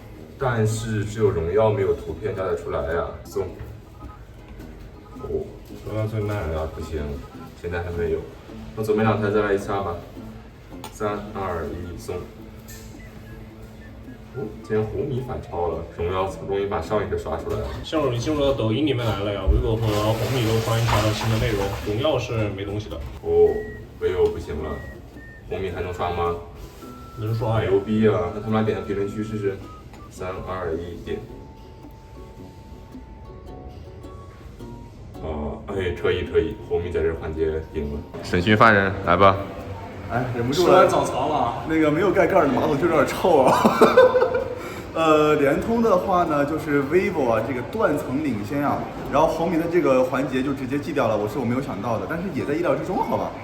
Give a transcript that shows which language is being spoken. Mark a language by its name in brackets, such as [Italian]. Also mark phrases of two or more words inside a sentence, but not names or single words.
[Chinese] 但是只有榮耀沒有圖片加得出來呀。送。榮耀最慢了，不行，現在還沒有。那準備2台再來一下吧。3、2、1，送。今天紅米反超了，榮耀終於把上一個刷出來了。像我們進入到抖音裡面來了呀，vivo和紅米都刷新出來了新的內容，榮耀是沒東西的。vivo 行了。红米還能刷嗎？能刷呀！牛逼啊！那他们倆點下評論區試試。3、2、1，點。哎，可以，紅米在這環節贏了。審訊犯人，來吧。哎，忍不住了。吃完早茶了。那個沒有蓋蓋的馬桶就有點臭啊。聯通的話呢，就是 vivo 啊，這個斷層領先啊，然後紅米的這個環節就直接記掉了，我沒有想到的，但是也在意料之中，好吧。